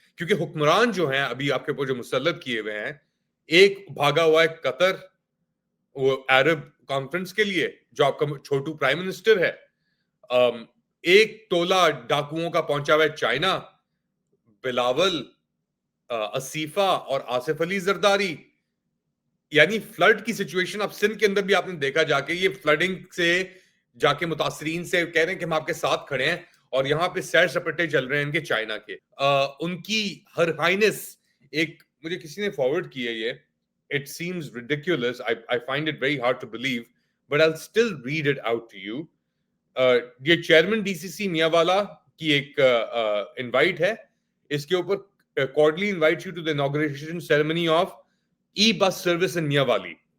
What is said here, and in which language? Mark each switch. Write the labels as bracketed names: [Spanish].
[Urdu] کیونکہ حکمران جو ہیں ابھی آپ کے اوپر جو مسلط کیے ہوئے ہیں، ایک بھاگا ہوا ہے قطر وہ عرب کانفرنس کے لیے جو آپ کا چھوٹو پرائم منسٹر ہے، ایک ٹولہ ڈاکوؤں کا پہنچا ہوا ہے چائنا، بلاول، اسیفہ اور آصف علی زرداری. یعنی فلڈ کی سچویشن اب سندھ کے اندر بھی آپ نے دیکھا جا کے، یہ فلڈنگ سے جا کے متاثرین سے کہہ رہے ہیں کہ ہم آپ کے ساتھ کھڑے ہیں، اور یہاں پہ سیر سپاٹے چل رہے ہیں ان کے چائنا کے. ان کی ہر ہائنس، ایک مجھے کسی نے فارورڈ کی ہے یہ، [English] it seems ridiculous, I find it very hard to believe, but I'll still read it out to you. [Urdu] یہ چیئرمین ڈی سی سی میاں والا کی ایک انوائٹ ہے، اس کے اوپر [English] cordially invite you to the inauguration ceremony of e-bus service in [Urdu] میاں والی.